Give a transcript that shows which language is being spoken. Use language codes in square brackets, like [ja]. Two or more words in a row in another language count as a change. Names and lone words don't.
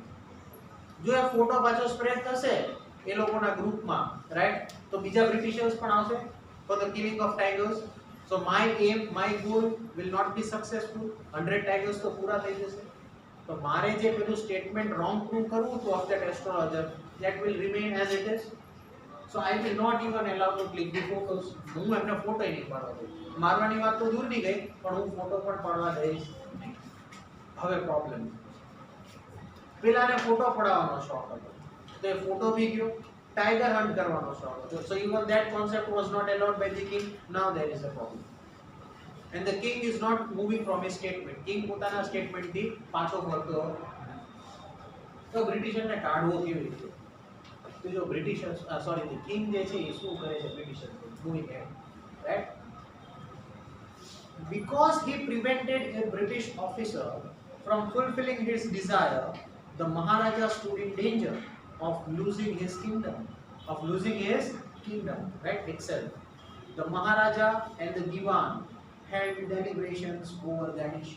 [gu] જો એ ફોટો પાછો સ્પ્રેડ થશે એ લોકોના ગ્રુપમાં રાઈટ તો બીજા બ્રિટિશર્સ પણ આવશે [en] for the killing of tigers. So my aim my goal will not be successful. [gu] 100 ટાઈગર્સ તો પૂરા થઈ જશે. તો મારે જે પેલું [en] statement wrong prove [gu] કરવું હતું [en] of that astrologer that will remain as it is. So I will not even allow to click the photos. [gu] હું એમને ફોટો નહીં પાડવા દઉં. મારવાની વાત તો દૂરની ગઈ પણ હું ફોટો પણ પાડવા દઈશ નહીં. હવે પ્રોબ્લેમ પેલાને ફોટો પડાવવાનો શોખ હતો તો એ ફોટો બી ગયો, [en] tiger hunt [gu] કરવાનો શોખ હતો. [en] So even that concept was not allowed by the king. Now there is a problem. And the king is not moving from his statement. [gu] King પોતાના સ્ટેટમેન્ટ થી પાછો ફરતો. તો બ્રિટિશરને કાઢવો કેવી રીતે? તો જો [en] Britishers sorry the king [gu] જે છે એ શું કરે છે? [en] Britisher moving head right because he prevented a British officer from fulfilling his desire, the Maharaja stood in danger of losing his kingdom, right itself. The Maharaja and the Diwan held deliberations over that issue.